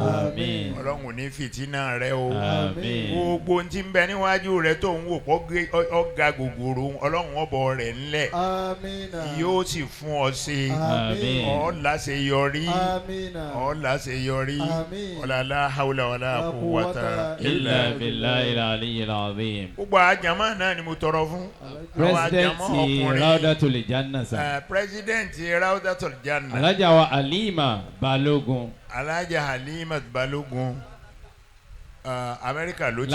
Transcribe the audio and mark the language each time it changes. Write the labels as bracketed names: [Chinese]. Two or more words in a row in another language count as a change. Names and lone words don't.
[Yoruba] àmín. ọlọ́run ò ní fìtínà rẹ o. àmín. gbogbo ohun tí ń bẹ níwájú rẹ tó ń wò pọ̀ ọ̀gá gògòrò ọlọ́run ọbọ̀ rẹ̀ ńlẹ̀ àmín. yóò sì fún ọ ṣe. àmín. ọ̀ láṣeyọrí. àmín. ọ̀ láṣeyọrí. àmín. [Arabic] ولا لا حول ولا قوة إلا بالله العلي العظيم. [Yoruba] gbogbo àjàmọ́ náà ni mo tọrọ fún. president Rawdatul Janna sa. president Rawdatul Janna. Alhaja wa Halima Balogun. Alhaja Halima Balogun. Amẹ́ríkà ló ti